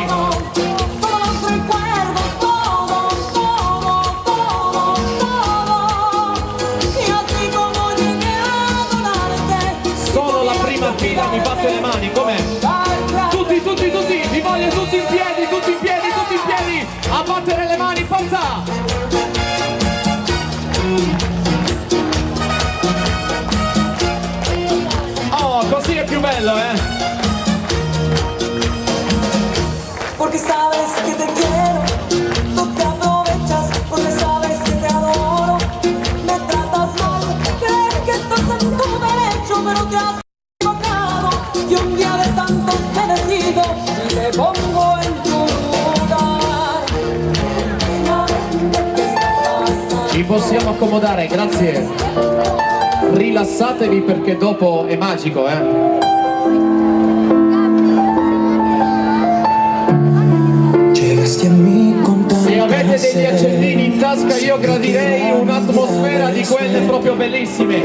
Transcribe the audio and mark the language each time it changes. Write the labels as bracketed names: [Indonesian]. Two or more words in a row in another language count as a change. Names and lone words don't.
[Italian] Mi batte le mani, com'è? Tutti, vi voglio tutti in piedi, a battere le mani, forza! Oh, così è più bello, [Spanish] Porque sabes que te quiero, tú te aprovechas, porque sabes que te adoro, me tratas mal, crees que estás en tu derecho, pero te has y un día de tantos te decido y te pongo en tu lugar. [Italian] Ci possiamo accomodare, grazie. Rilassatevi perché dopo è magico, Se avete degli accendini in tasca io gradirei un'atmosfera di quelle proprio bellissime.